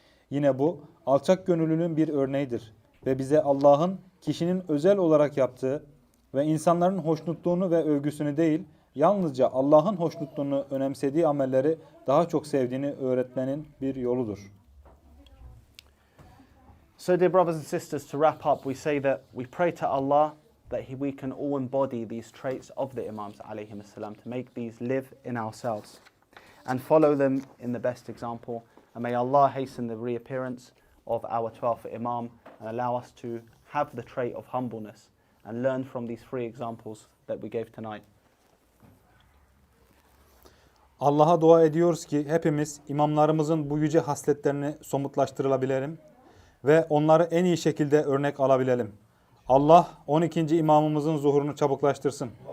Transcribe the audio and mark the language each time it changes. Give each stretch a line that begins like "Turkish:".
Turkish: Yine bu alçak gönüllülüğün bir örneğidir ve bize Allah'ın kişinin özel olarak yaptığı ve insanların hoşnutluğunu ve övgüsünü değil, yalnızca Allah'ın hoşnutluğunu önemsediği amelleri daha çok sevdiğini öğretmenin bir yoludur.
English: So, dear brothers and sisters, to wrap up, we say that we pray to Allah that we can all embody these traits of the Imams alayhimussalam, to make these live in ourselves and follow them in the best example. And may Allah hasten the reappearance of our 12th Imam and allow us to have the trait of humbleness and learn from these three examples that we gave tonight.
Turkish: Allah'a dua ediyoruz ki hepimiz imamlarımızın bu yüce hasletlerini somutlaştırabilelim ve onları en iyi şekilde örnek alabilelim. Allah 12. imamımızın zuhurunu çabuklaştırsın.